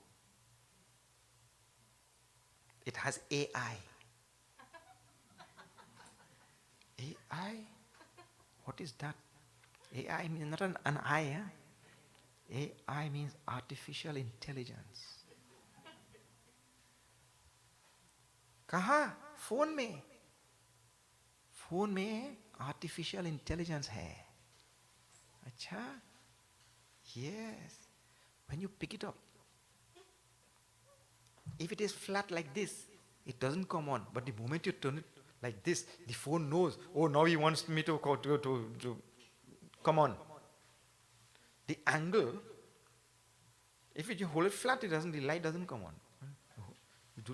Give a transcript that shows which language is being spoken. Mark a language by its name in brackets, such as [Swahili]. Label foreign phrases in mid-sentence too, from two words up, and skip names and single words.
[English] It has AI. AI? What is that? AI means not an eye. AI means artificial intelligence. [Hindi] कहाँ? फोन में. फोन में [English] artificial intelligence [Hindi] है. अच्छा? [English] Yes. When you pick it up, if it is flat like this, it doesn't come on. But the moment you turn it like this, the phone knows, now he wants me to come on. The angle, if you hold it flat, the light doesn't come on.